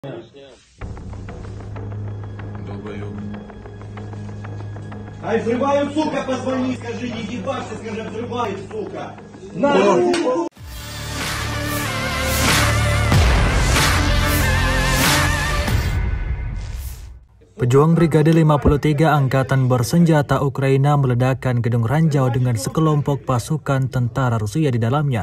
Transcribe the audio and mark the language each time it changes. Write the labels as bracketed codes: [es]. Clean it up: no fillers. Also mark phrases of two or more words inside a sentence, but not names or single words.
[ru] Долбоёб. Ай, взрывают, сука, позвони, скажи, не ебашься, скажи, взрывают, сука. [id] Pejuang Brigade 53 Angkatan Bersenjata Ukraina meledakkan gedung ranjau dengan sekelompok pasukan tentara Rusia di dalamnya.